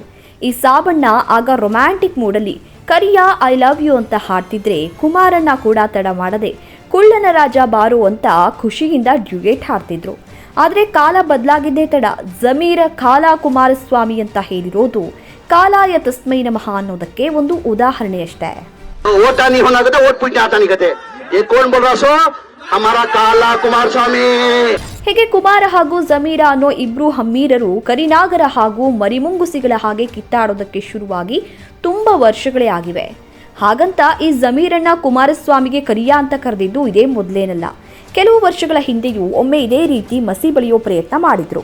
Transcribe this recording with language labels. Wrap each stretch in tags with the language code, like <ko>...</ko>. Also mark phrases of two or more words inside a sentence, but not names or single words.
<kn>ಈ ಸಾಬಣ್ಣ ಆಗ ರೊಮ್ಯಾಂಟಿಕ್ ಮೂಡಲ್ಲಿ ಕರಿಯ</kn> <en>I love you</en> <kn>ಅಂತ ಹಾಡ್ತಿದ್ರೆ ಕುಮಾರಣ್ಣ ಕೂಡ ತಡ ಮಾಡದೆ ಕುಳ್ಳನ ರಾಜ ಬಾರೋ ಅಂತ ಖುಷಿಯಿಂದ ಡ್ಯುಯೇಟ್ ಹಾಡ್ತಿದ್ರು. ಆದರೆ ಕಾಲ ಬದಲಾಗಿದ್ದೇ ತಡ ಜಮೀರ ಕಾಲಾ ಕುಮಾರಸ್ವಾಮಿ ಅಂತ ಹೇಳಿರೋದು ಕಾಲಾಯ ತಸ್ಮೈ ನಮಃ ಅನ್ನೋದಕ್ಕೆ ಒಂದು ಉದಾಹರಣೆಯಷ್ಟೇ.</kn> <hi>वोट नहीं होना कहते, वोट पूछने आता नहीं कहते. ये कौन बोल रहा सो? हमारा काला कुमारस्वामी.</hi> <kn>ಹೀಗೆ ಕುಮಾರ ಹಾಗೂ ಜಮೀರ ಅನ್ನೋ ಇಬ್ರು ಹಮ್ಮೀರರು ಕರಿನಾಗರ ಹಾಗೂ ಮರಿಮುಂಗುಸಿಗಳ ಹಾಗೆ ಕಿತ್ತಾಡೋದಕ್ಕೆ ಶುರುವಾಗಿ ತುಂಬಾ ವರ್ಷಗಳೇ ಆಗಿವೆ. ಹಾಗಂತ ಈ ಜಮೀರಣ್ಣ ಕುಮಾರಸ್ವಾಮಿಗೆ ಕರಿಯ ಅಂತ ಕರೆದಿದ್ದು ಇದೇ ಮೊದಲೇನಲ್ಲ. ಕೆಲವು ವರ್ಷಗಳ ಹಿಂದೆಯೂ ಒಮ್ಮೆ ಇದೇ ರೀತಿ ಮಸಿ ಬಳಿಯೋ ಪ್ರಯತ್ನ ಮಾಡಿದ್ರು.</kn>